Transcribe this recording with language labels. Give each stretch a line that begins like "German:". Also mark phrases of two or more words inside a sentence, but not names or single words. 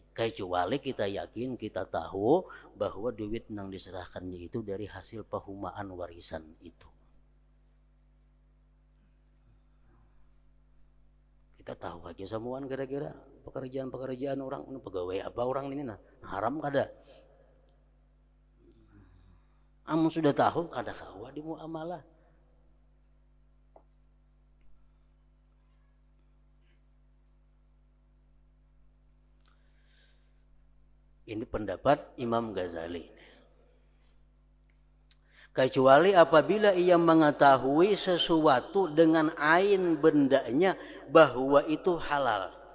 Indonesian: Kecuali kita yakin, kita tahu bahwa duit nang diserahkannya itu dari hasil pahumaan warisan itu.
Banjar: Kita tahu aja semuaan kira-kira pekerjaan-pekerjaan orang, pegawai apa orang ini nah, haram kada. Amun sudah tahu kada sawa di muamalah.
Indonesian: Ini pendapat Imam Ghazali. Kecuali apabila ia mengetahui sesuatu dengan ain bendanya bahwa itu halal.